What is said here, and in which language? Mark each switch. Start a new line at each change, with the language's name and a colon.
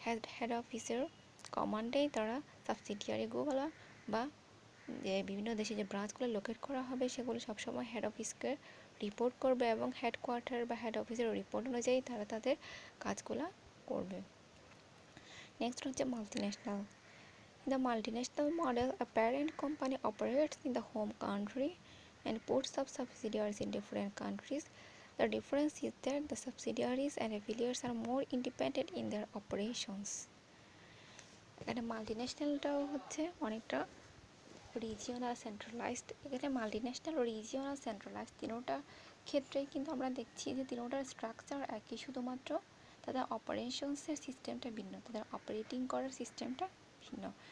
Bangla: Head অফিসের কমান্ডেই তারা সাবসিডিয়ারিগুলো বা যে বিভিন্ন দেশে যে ব্রাঞ্চগুলো লোকেট করা হবে সেগুলো সবসময় হেড অফিসকে রিপোর্ট করবে এবং হেডকোয়ার্টার বা হেড অফিসের রিপোর্ট অনুযায়ী তারা তাদের কাজগুলো করবে। নেক্সট হচ্ছে multinational.
English: In the multinational model, a parent company operates in the home country and puts up subsidiaries in different countries. The difference is that the subsidiaries and affiliates are more independent in their operations.
Bangla: এখানে মাল্টিন্যাশনালটাও হচ্ছে অনেকটা regional centralised. এখানে multinational ও regional centralised তিনোটা ক্ষেত্রেই কিন্তু আমরা দেখছি যে তিনোটার স্ট্রাকচার একই, শুধুমাত্র তাদের অপারেশনসের সিস্টেমটা ভিন্ন, তাদের অপারেটিং করার সিস্টেমটা ভিন্ন।